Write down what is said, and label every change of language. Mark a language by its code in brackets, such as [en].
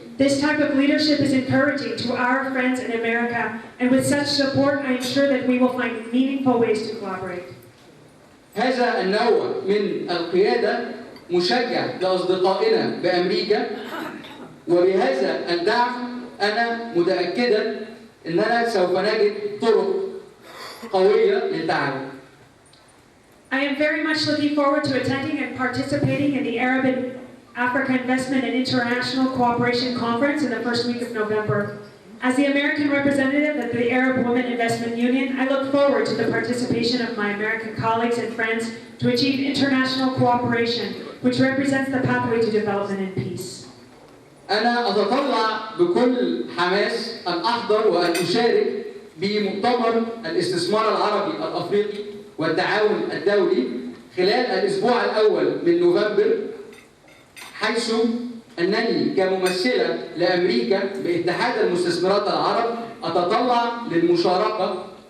[en] This type of leadership is encouraging to our friends in America, and with such support, I am sure that we will find meaningful ways to collaborate. [ar] هذا النوع من القيادة مشجع لأصدقائنا بأمريكا، وبهذا الدعم أنا متأكدا أننا سوف نجد طرق قوية للتعاون. [en] I am very much looking forward to attending and participating in the Arab and Africa Investment and International Cooperation Conference in the first week of November. As the American representative of the Arab Women Investment Union, I look forward to the participation of my American colleagues and friends to achieve international cooperation, which represents the pathway to development and peace. [ar] أنا أتطلع بكل حماس أن أحضر وأن أشارك بمؤتمر الاستثمار العربي الافريقي والتعاون الدولي خلال الاسبوع الاول من نوفمبر، حيث انني كممثله لامريكا باتحاد المستثمرات العرب اتطلع للمشاركه